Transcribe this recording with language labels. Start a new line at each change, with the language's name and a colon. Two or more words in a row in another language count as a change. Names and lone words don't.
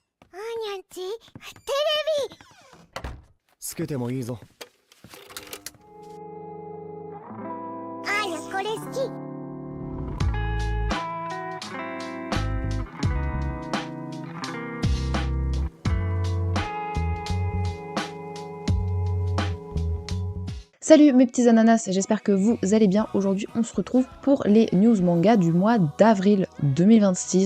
Japanese: ーニャンチ、テレビつけてもいいぞ。アーニャこれ好き。
French: Salut mes petits ananas, j'espère que vous allez bien. Aujourd'hui on se retrouve pour les news manga du mois d'avril 2026.